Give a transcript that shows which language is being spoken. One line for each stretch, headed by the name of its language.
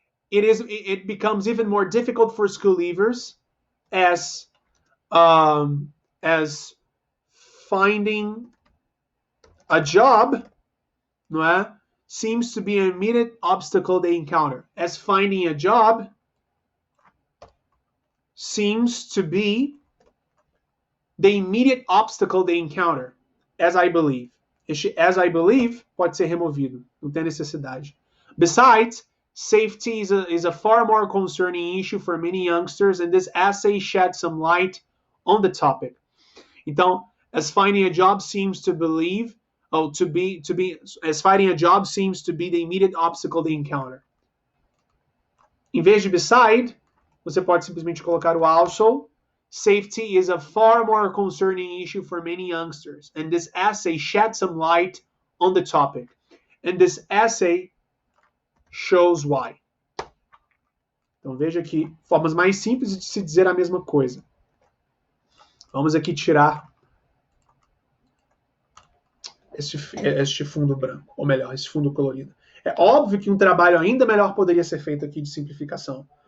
English: It becomes even more difficult for school leavers as finding a job,
Portuguese: não é?
English: Seems to be an immediate obstacle they encounter. As finding a job seems to be the immediate obstacle they encounter, as I believe.
Portuguese: Este
English: as I believe
Portuguese: pode ser removido, não tem necessidade.
English: Besides, safety is a far more concerning issue for many youngsters, and this essay sheds some light on the topic. Então, as finding a job seems to be the immediate obstacle they encounter.
Portuguese: Em vez de beside, você pode simplesmente colocar o also.
English: Safety is a far more concerning issue for many youngsters, and this essay sheds some light on the topic. and this essay shows why.
Portuguese: Então veja aqui formas mais simples de se dizer a mesma coisa. Vamos aqui tirar este fundo branco, ou melhor, este fundo colorido. É óbvio que um trabalho ainda melhor poderia ser feito aqui de simplificação.